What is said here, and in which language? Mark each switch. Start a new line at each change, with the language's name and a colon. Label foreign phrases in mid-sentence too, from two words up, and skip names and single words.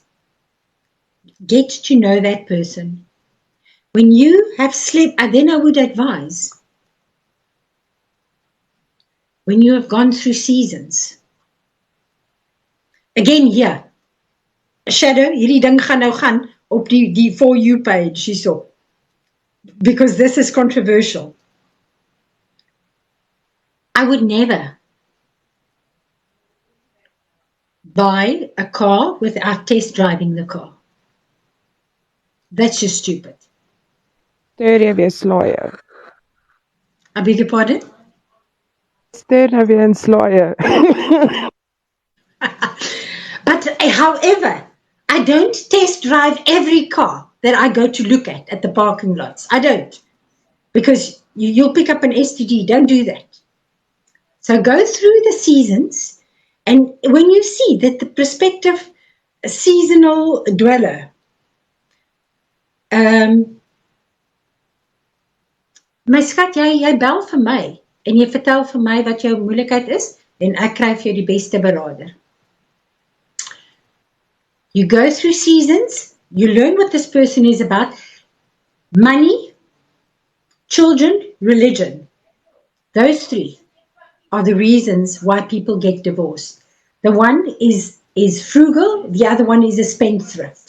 English: Get to know that person. When you have slept, then I would advise, when you have gone through seasons. Again, here, Shadow,
Afrikaans: hierdie ding gaan nou gaan op die For You page hierso.
English: Because this is controversial. I would never buy a car without test driving the car. That's just stupid.
Afrikaans: Stuur jy weer slaaië.
English: I beg your pardon?
Afrikaans: Stuur nou weer in slaaië.
English: But however, I don't test drive every car that I go to look at the parking lots. I don't. Because you'll pick up an STD. Don't do that. So go through the seasons, and when you see that the prospective seasonal dweller
Afrikaans: my skat, jy bel vir my en jy vertel vir my wat jou moeilikheid is en ek kry vir jou die beste beraader.
English: You go through seasons, you learn what this person is about. Money, children, religion. Those three are the reasons why people get divorced. The one is frugal, the other one is a spendthrift.